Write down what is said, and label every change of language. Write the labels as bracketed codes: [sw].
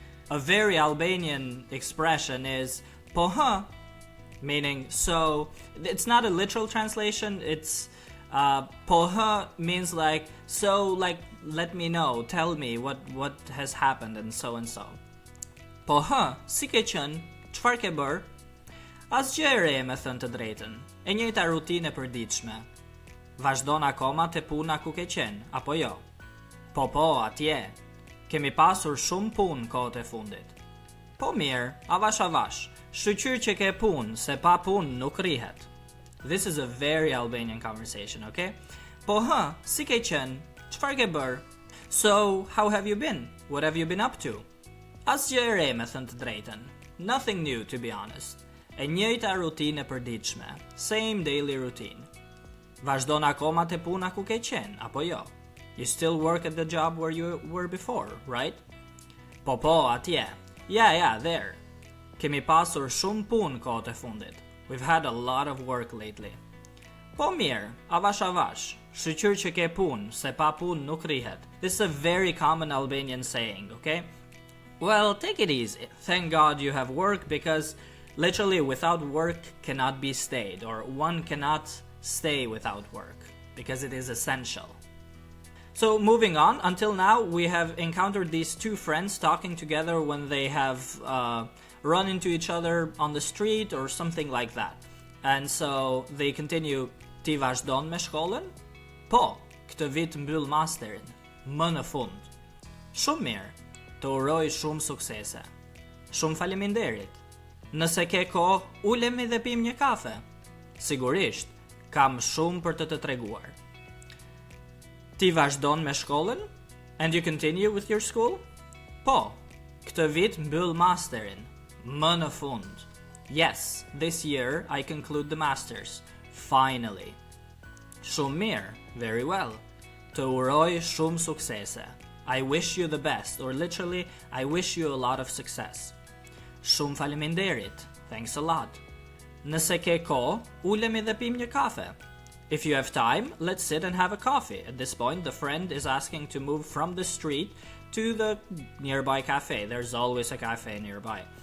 [en] A very Albanian expression is po hë, meaning so. It's not a literal translation. It's po hë means like so, like let me know, tell me what has happened and so and so. [sq] Po hë, si ke qenë? Çfarë ke bër? Asgjë e re, me thënë të drejtën. E njëjta rutinë e përditshme. Vazhdon akoma te puna ku ke qenë, apo jo? Po, atje. Kemi pasur shumë punë kohët e fundit. Po mirë, avash. Shqyr që ke punë, se pa punë nuk rihet. [en] This is a very Albanian conversation, okay? [sq] Po hë, si ke qenë? Çfarë ke bër? [en] So, how have you been? What have you been up to? [sq] Asgjë e re, me thënë të drejtën. [en] Nothing new, to be honest. [sq] E njëjta rutinë e përditshme. [en] Same daily routine. [sq] Vazhdon akoma te puna ku ke qenë, apo jo? [en] You still work at the job where you were before, right? [sq] Po, atje. [en] Yeah, there. [sq] Kemi pasur shumë punë kohët e fundit. [en] We've had a lot of work lately. [sq] Po mirë, avash. Shqyr që ke punë, se pa punë nuk rihet. [en] This is a very common Albanian saying, okay? Well, take it easy. Thank God you have work, because literally without work cannot be stayed, or one cannot stay without work, because it is essential. So moving on, until now we have encountered these two friends talking together when they have run into each other on the street or something like that. And so they continue, [sq] ti vazhdon me shkollën? Po, këtë vit mbyll masterin, më në fund. Shumë mirë, të uroj shumë suksese. Shumë faleminderit. Nëse ke kohë, ulemi dhe pim një kafe. Sigurisht, kam shumë për të treguar. Ti vazhdon me shkollën? [en] And you continue with your school? [sq] Po, këtë vit mbyll masterin, më në fund. [en] Yes, this year I conclude the masters. Finally. [sq] Shumë mirë, [en] very well. [sq] Të uroj shumë suksese. [en] I wish you the best, or literally, I wish you a lot of success. [sq] Shumë faleminderit. [en] Thanks a lot. [sq] Nëse ke kohë, ulemi dhe pim një kafe. [en] If you have time, let's sit and have a coffee. At this point, the friend is asking to move from the street to the nearby cafe. There's always a cafe nearby.